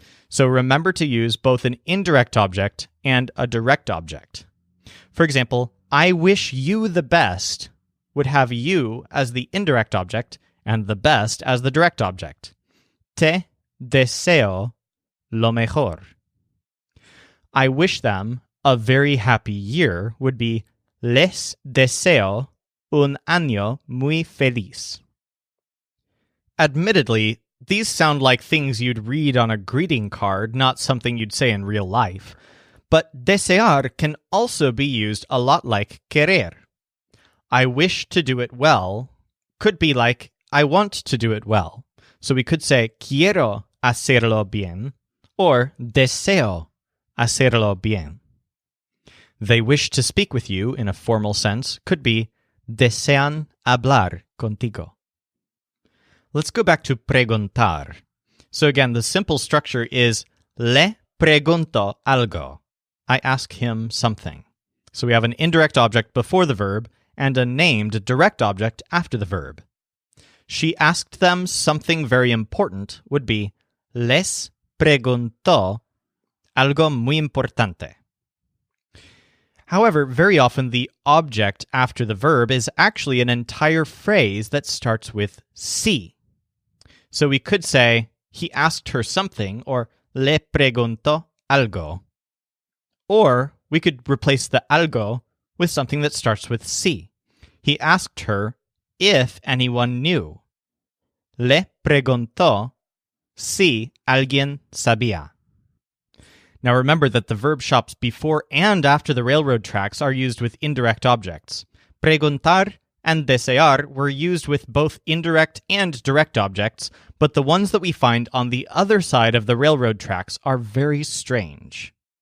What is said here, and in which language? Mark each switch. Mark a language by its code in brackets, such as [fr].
[en] So remember to use both an indirect object and a direct object. For example, I wish you the best would have you as the indirect object and the best as the direct object. [es] Te deseo lo mejor. [en] I wish them a very happy year would be [es] les deseo un año muy feliz. [en] Admittedly, these sound like things you'd read on a greeting card, not something you'd say in real life. But desear can also be used a lot like querer. I wish to do it well could be like I want to do it well. So we could say [es] quiero hacerlo bien [en] or [es] deseo hacerlo bien. [en] They wish to speak with you in a formal sense could be [es] desean hablar contigo. [en] Let's go back to preguntar. So again, the simple structure is [es] le pregunto algo. [en] I ask him something. So we have an indirect object before the verb and a named direct object after the verb. She asked them something very important would be [es] les preguntó algo muy importante. [en] However, very often the object after the verb is actually an entire phrase that starts with si. So we could say, he asked her something, or [es] le preguntó algo. [en] Or we could replace the algo with something that starts with si. He asked her if anyone knew. [es] Le preguntó si alguien sabía. [en] Now remember that the verb shops before and after the railroad tracks are used with indirect objects. Preguntar and desear were used with both indirect and direct objects, but the ones that we find on the other side of the railroad tracks are very strange.